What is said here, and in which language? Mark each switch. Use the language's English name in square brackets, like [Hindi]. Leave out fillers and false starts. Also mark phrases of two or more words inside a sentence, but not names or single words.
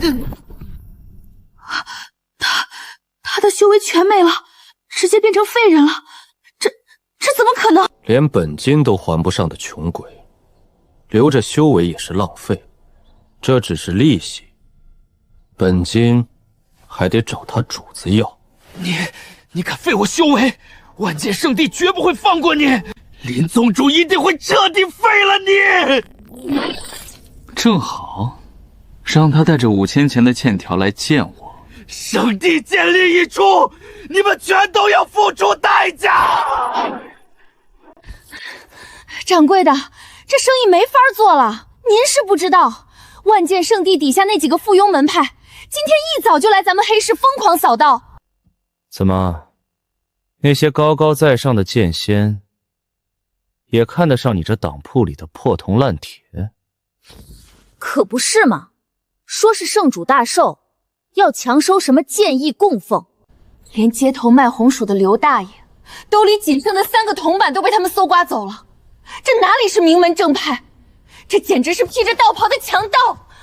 [Chinese] 他的修為全沒了，直接變成廢人了，這怎麼可能？連本金都還不上的窮鬼，留着修為也是浪費，這只是利息，本金還得找他主子要。你敢廢我修為，萬劍聖地絕不會放過你！林宗主一定會徹底廢了你！正好，讓他帶着5000錢的欠條來見我。聖地建立一出，你們全都要付出代價！掌櫃的，這生意沒法做了。您是不知道，萬劍聖地底下那幾個附庸門派，今天一早就來咱們黑市疯狂掃道。怎么，那些高高在上的剑仙，也看得上你这当铺裡的破銅爛鐵？可不是嘛，說是聖主大壽，要強收什麼劍藝供奉，連街頭賣紅薯的劉大爺，兜裡僅剩的3個銅板都被他們搜刮走了。這哪裡是名門正派，這簡直是披着道袍的強盜！